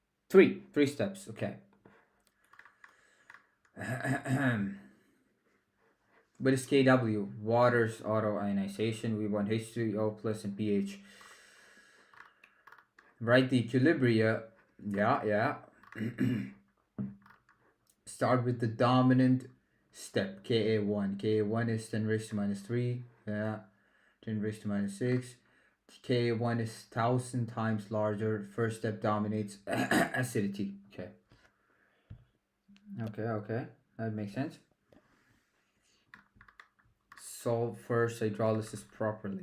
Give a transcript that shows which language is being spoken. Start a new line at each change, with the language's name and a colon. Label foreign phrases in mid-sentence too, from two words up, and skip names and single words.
English: Three steps. Okay. What is KW? Water's autoionization. We want H2O plus and pH. Write the equilibria. Yeah. Start with the dominant step, Ka1. Ka1 is 10 raised to minus 3. Yeah. 10 raised to minus 6. Ka1 is 1000 times larger. First step dominates acidity. Okay. That makes sense. Solve first hydrolysis properly.